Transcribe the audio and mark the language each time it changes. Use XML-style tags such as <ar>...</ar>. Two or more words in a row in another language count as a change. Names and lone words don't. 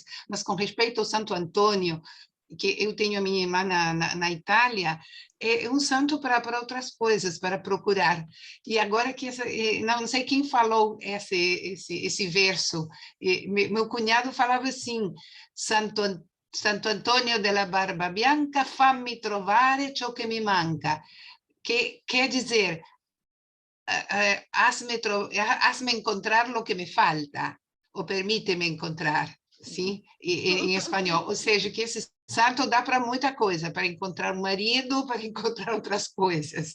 <pt>Mas com respeito ao Santo Antônio, que eu tenho a minha irmã na Itália, é um santo para outras coisas, para procurar. E agora que não sei quem falou esse verso, meu cunhado falava assim: Santo Antônio</pt> <it>della Barba Bianca, fammi trovare ciò che mi manca,</it> <pt>que quer dizer,</pt> <es>hazme encontrar lo que me falta,</es> <pt>ou permite-me encontrar, sim, em espanhol. Ou seja, que esse Santo dá para muita coisa, para encontrar um marido, para encontrar outras coisas.</pt>